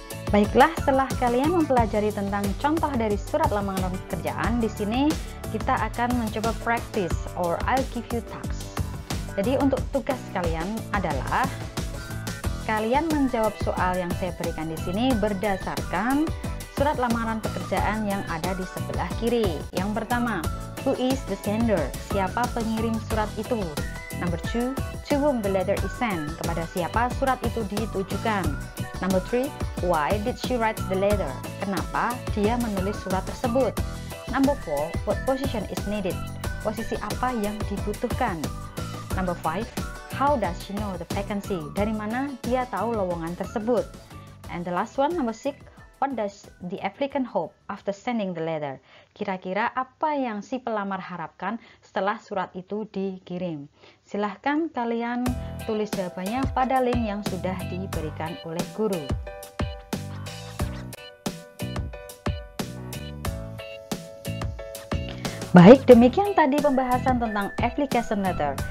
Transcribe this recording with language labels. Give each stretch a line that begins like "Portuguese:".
Indonesian: Baiklah, setelah kalian mempelajari tentang contoh dari surat lamaran pekerjaan, di sini kita akan mencoba
English: practice or I'll give you tasks.
Indonesian: Jadi untuk tugas kalian adalah kalian menjawab soal yang saya berikan di sini berdasarkan surat lamaran pekerjaan yang ada di sebelah kiri. Yang pertama,
English: who is the sender?
Indonesian: Siapa pengirim surat itu?
English: Number 2, to whom the letter is sent?
Indonesian: Kepada siapa surat itu ditujukan?
English: Number 3, why did she write the letter?
Indonesian: Kenapa dia menulis surat tersebut?
English: Number 4, what position is needed?
Indonesian: Posisi apa yang dibutuhkan?
English: Number 5, how does she know the vacancy?
Indonesian: Dari mana dia tahu lowongan tersebut?
English: And the last one, number 6, what does the applicant hope after sending the letter?
Indonesian: Kira-kira apa yang si pelamar harapkan setelah surat itu dikirim? Silahkan kalian tulis jawabannya pada link yang sudah diberikan oleh guru. Baik, demikian tadi pembahasan tentang application letter.